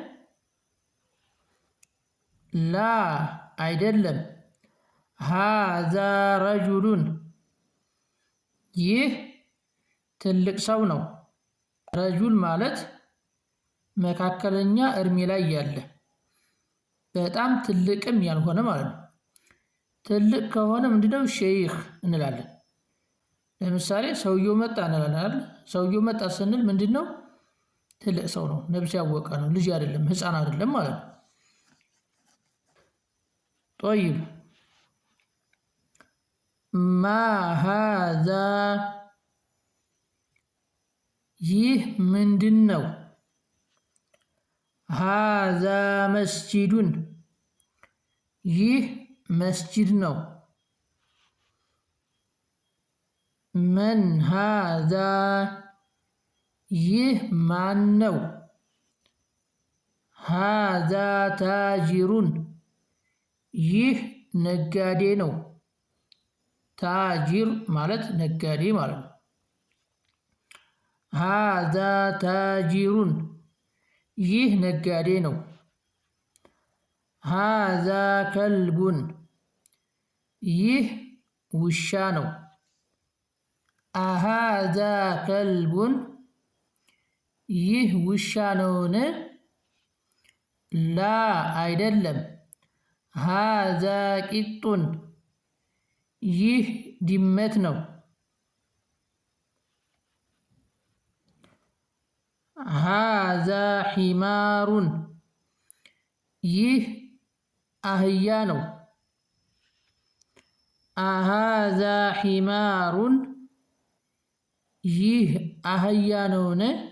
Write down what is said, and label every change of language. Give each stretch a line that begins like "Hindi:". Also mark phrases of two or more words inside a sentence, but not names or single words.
Amharic: لا አይደለም።
Arabic: هذا رجل
Amharic: ይህ ትልቅ ሰው ነው። ረጁል ማለት መካከለኛ እድሜ ላይ ያለ በጣም ትልቅም ያልሆነ ማለት ነው። ትልቅ ከሆነ ምንድነው ሼህ እንላለን። ለምሳሌ ሰውየው መጣ እንላለን። ሰውየው መጣ ስንል ምንድነው? ትልቅ ሰው ነው፣ ነብስ ያወቀ ነው፣ ልጅ አይደለም፣ ህፃን አይደለም ማለት ነው።
Arabic: طيب ما هذا
Amharic: ይህ ምንድን ነው?
Arabic: هذا مسجد
Amharic: ይህ መስጂድ ነው።
Arabic: من هذا
Amharic: ይህ ማን ነው?
Arabic: هذا تاجر
Amharic: ይህ ነጋዴ ነው። ታጅር ማለት ነጋዴ ማለት ነው።
Arabic: هذا تاجر
Amharic: ይህ ነጋዴ ነው።
Arabic: هذا كلب
Amharic: ይህ ውሻ ነው።
Arabic: أهذا كلب
Amharic: ይህ ውሻ ነውን? ላ አይደለም።
Arabic: هذا قط
Amharic: ይህ ድመት ነው።
Arabic: هذا حمار
Amharic: ይህ አህያ ነው።
Arabic: أهذا حمار
Amharic: ይህ አህያ ነውን?